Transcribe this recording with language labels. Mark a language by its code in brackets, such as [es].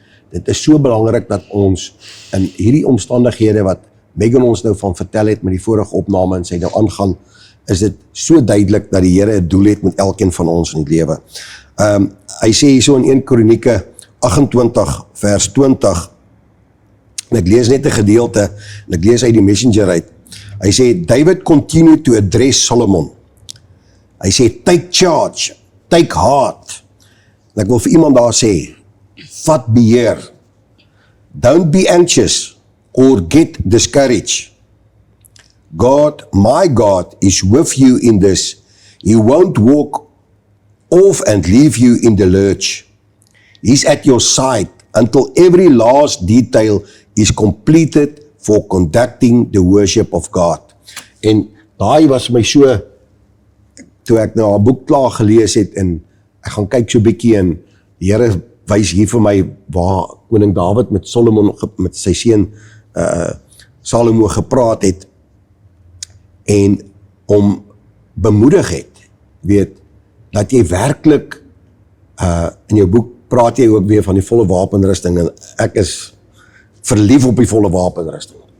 [af] Dit is so belangrik dat ons in hierdie omstandighede wat Megan ons nou van vertel het met die vorige opname en sy nou aangaan, is dit so duidelik dat die Here 'n doel het met elkeen van ons in die lewe. Hy sê hier so in 1 Kronieke 28 vers 20, en ek lees net 'n gedeelte, en ek lees uit die Messenger uit. Hy sê, [en] David continued to address Solomon. Hy sê, take charge, take heart. [af] En ek wil vir iemand daar sê, vat beheer. [en] Don't be anxious or get discouraged. God, my God, is with you in this. He won't walk off and leave you in the lurch. He's at your side until every last detail is completed for conducting the worship of God. [af] En daai was my so, toe ek nou haar boek klaar gelees het en ek gaan kyk so 'n bietjie en die Here wys hier vir my waar koning Dawid met Solomon, met sy seun Salomo gepraat het en hom bemoedig het, weet, dat jy werklik in jou boek praat jy ook weer van die volle wapenrusting en ek is verlief op die volle wapenrusting.